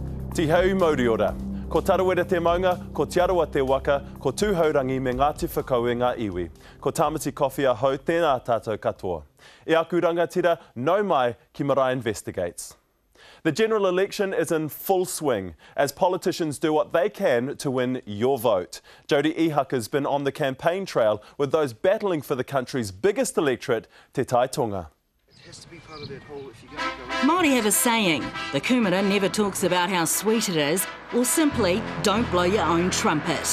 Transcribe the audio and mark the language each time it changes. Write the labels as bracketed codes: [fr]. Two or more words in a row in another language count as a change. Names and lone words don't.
[mi] Ti heu mauri ora. Ko tarawera te maunga, ko te arawa te waka, ko tūhaurangi me Ngāti Whakau e ngā iwi. Ko Tamati Coffea hau tēnā tātou katoa. E aku rangatira, nau mai ki Marae Investigates. [en] The general election is in full swing as politicians do what they can to win your vote. Jodie Ihaka's been on the campaign trail with those battling for the country's biggest electorate, Te Tai Tonga. Māori have a saying, the kumara never talks about how sweet it is, or simply don't blow your own trumpet.